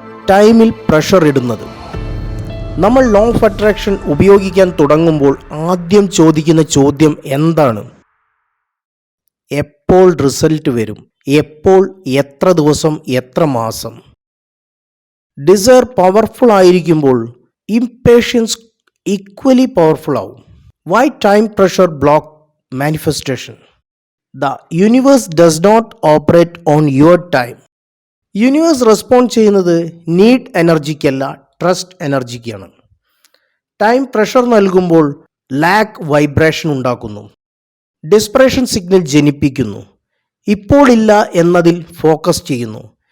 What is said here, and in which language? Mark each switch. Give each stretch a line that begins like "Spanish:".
Malayalam: ടൈമിൽ പ്രഷർ ഇടുന്നത്. നമ്മൾ ലോ ഓഫ് അട്രാക്ഷൻ ഉപയോഗിക്കാൻ തുടങ്ങുമ്പോൾ ആദ്യം ചോദിക്കുന്ന ചോദ്യം എന്താണ്? എപ്പോൾ റിസൾട്ട് വരും? എപ്പോൾ? എത്ര ദിവസം? എത്ര മാസം? ഡിസയർ പവർഫുൾ ആയിരിക്കുമ്പോൾ ഇംപേഷ്യൻസ് ഈക്വലി പവർഫുൾ ആവും.
English: Why time pressure block manifestation? The universe does not operate on your time.
Malayalam: Universe respond ചെയ്യുന്നത് നീഡ് എനർജിക്കല്ല, ട്രസ്റ്റ് എനർജിക്കാണ്. ടൈം പ്രഷർ നൽകുമ്പോൾ ലാക്ക് വൈബ്രേഷൻ ഉണ്ടാക്കുന്നു, ഡിസ്പ്രഷൻ സിഗ്നൽ ജനിപ്പിക്കുന്നു, ഇപ്പോൾ ഇല്ല എന്നതിൽ ഫോക്കസ് ചെയ്യുന്നു.